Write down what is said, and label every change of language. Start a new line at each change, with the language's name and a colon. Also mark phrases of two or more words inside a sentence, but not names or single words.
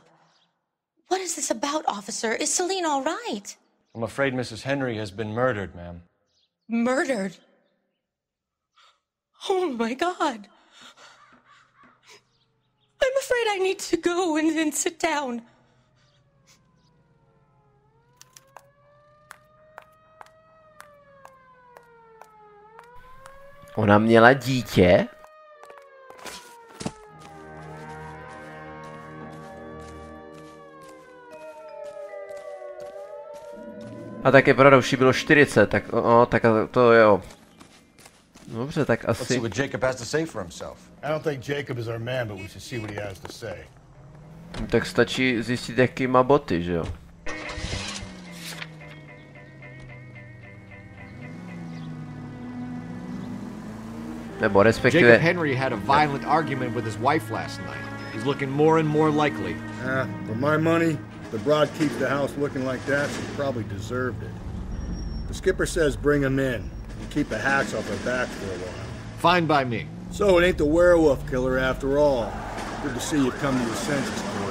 English: What is this about, officer? Is Celine all right? I'm afraid Mrs. Henry has been murdered, ma'am. Murdered? Oh my God. I'm afraid I need to go and sit down.
Czech: Ona měla dítě? A tak je pravda, už jí bylo 40, tak tak to jo. Dobře, tak asi...
English: Let's see what Jacob has to say for himself. I don't think Jacob is our man, but we should see what he has to say.
Czech: Tak stačí zjistit, jaký má boty, že jo? Nebo respektive...
English: Jacob Henry had a violent argument with his wife last night. He's looking more and more likely. For my money, the broad keeps the house looking like that, she probably deserved it. The skipper says bring him in and keep the hacks off her back for a while. Fine by me. So it ain't the werewolf killer after all. Good to see you come to your senses, boy.